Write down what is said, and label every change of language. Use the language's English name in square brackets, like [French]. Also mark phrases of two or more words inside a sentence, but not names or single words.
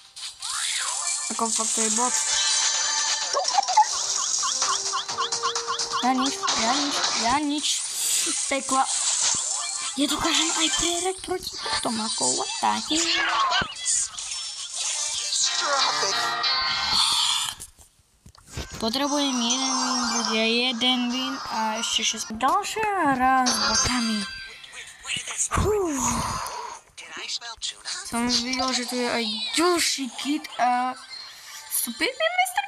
[Slovak] Ako fakt to je bot. Ja nič. Pekla. Ja dokážem aj prehrať proti Tomákov. [English] What the hell? [Slovak] Potrebujem jeden win a ešte 6. Ďalšia hra s botami. Som videl, že tu je aj ďalší kit a super Mr.